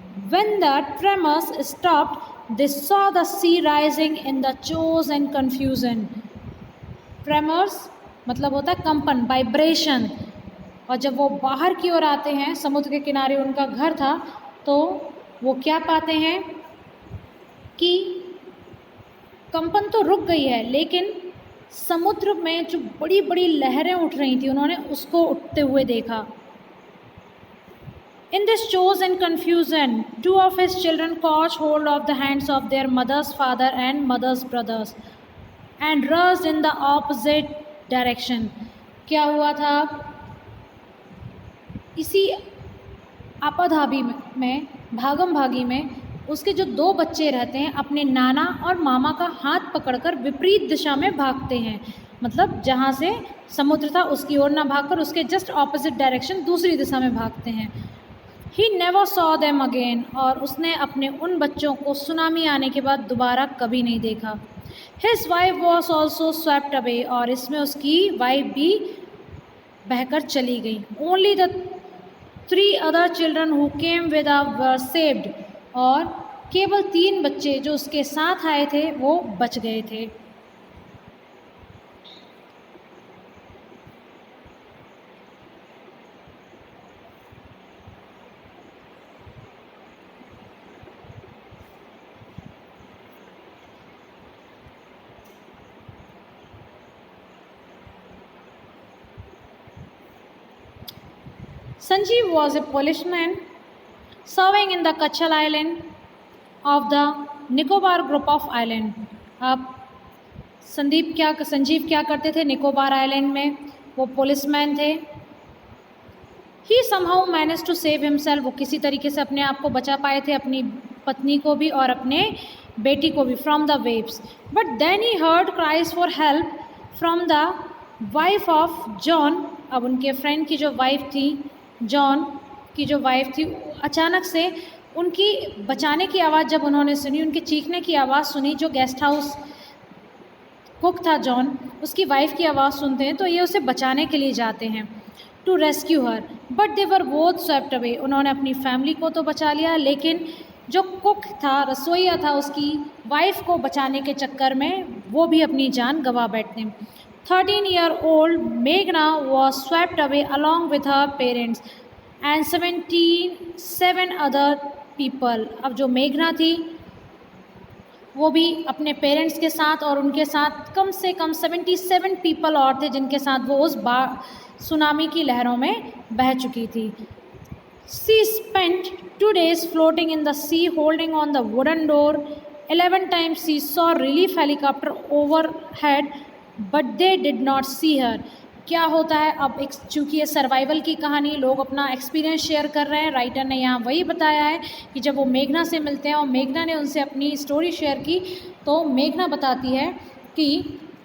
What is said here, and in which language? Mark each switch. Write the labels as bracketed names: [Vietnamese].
[English] When the tremors stopped, they saw the sea rising in the chaos and confusion. [Hindi] Tremors मतलब होता है कंपन, vibration. और जब वो बाहर की ओर आते हैं, समुद्र के किनारे उनका घर था, तो वो क्या पाते हैं कि कंपन तो रुक गई है, लेकिन समुद्र में जो बड़ी बड़ी लहरें उठ रही थी, उन्होंने उसको उठते हुए देखा। [English] In this chaos and confusion, 2 of his children caught hold of the hands of their mother's father and mother's brothers and rushed in the opposite direction. [Hindi] क्या हुआ था, इसी आपाधापी में, भागम भागी में, उसके जो 2 बच्चे रहते हैं अपने नाना और मामा का हाथ पकड़कर विपरीत दिशा में भागते हैं। मतलब जहाँ से समुद्र था उसकी ओर ना भागकर उसके जस्ट ऑपोजिट डायरेक्शन, दूसरी दिशा में भागते हैं। [English] He never saw them again. [Hindi] और उसने अपने उन बच्चों को सुनामी आने के बाद दोबारा कभी नहीं देखा। [English] His wife was also swept away. [Hindi] और इसमें उसकी वाइफ भी बहकर चली गई। [English] Only the 3 other children who came with her were saved. [Hindi] और केवल 3 बच्चे जो उसके साथ आए थे वो बच गए थे। [English] Sanjeev was a policeman serving in the Kachal Island of the Nicobar group of island. [Hindi] अब संजीव क्या करते थे निकोबार आइलैंड में, वो पुलिसमैन थे। [English] He somehow managed to save himself. [Hindi] वो किसी तरीके से अपने आप को बचा पाए थे, अपनी पत्नी को भी और अपने बेटी को भी, [English] from the waves. But then he heard cries for help from the wife of John. [Hindi] अब उनके फ्रेंड की जो वाइफ थी, जॉन की जो वाइफ थी, अचानक से उनकी बचाने की आवाज़ जब उन्होंने सुनी, उनके चीखने की आवाज़ सुनी, जो गेस्ट हाउस कुक था जॉन, उसकी वाइफ की आवाज़ सुनते हैं तो ये उसे बचाने के लिए जाते हैं, [English] To rescue her. But they were both swept away. [Hindi] उन्होंने अपनी फैमिली को तो बचा लिया, लेकिन जो कुक था, रसोइया था, उसकी वाइफ को बचाने के चक्कर में वो भी अपनी जान गंवा बैठते हैं। [English] 13-year-old Meghna was swept away along with her parents and 77 other people. [Hindi] अब जो मेघना थी वो भी अपने पेरेंट्स के साथ और उनके साथ कम से कम 77 पीपल और थे जिनके साथ वो उस सुनामी की लहरों में बह चुकी थी। [English] She spent 2 days floating in the sea holding on the wooden door. 11 times she saw relief helicopter overhead but they did not see her. [Hindi] क्या होता है, अब एक चूँकि ये सर्वाइवल की कहानी, लोग अपना एक्सपीरियंस शेयर कर रहे हैं, राइटर ने यहाँ वही बताया है कि जब वो मेघना से मिलते हैं और मेघना ने उनसे अपनी स्टोरी शेयर की, तो मेघना बताती है कि